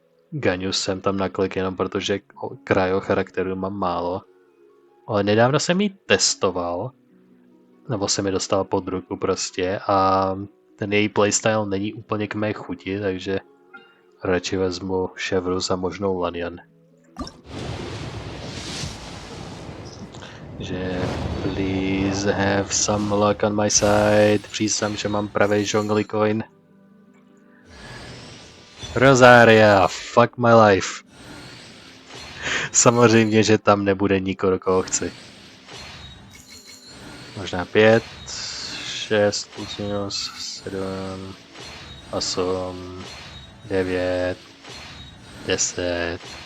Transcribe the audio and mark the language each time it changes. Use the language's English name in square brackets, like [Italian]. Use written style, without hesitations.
[Czech] Ganyu jsem tam naklik jenom protože krajo charakteru mám málo. Ale nedávno jsem ji testoval, nebo jsem mi dostal pod ruku prostě a ten její playstyle není úplně k mé chuti, takže radši vezmu Chevreuse a možnou Lanian. [English] Že please have some luck on my side. [Czech] Přísám, že mám pravý žongli coin. Rosaria, [English] fuck my life. [Czech] Samozřejmě, že tam nebude nikoho, koho chci. Možná 5, 6, plus minus, 7, 8, 9, 10.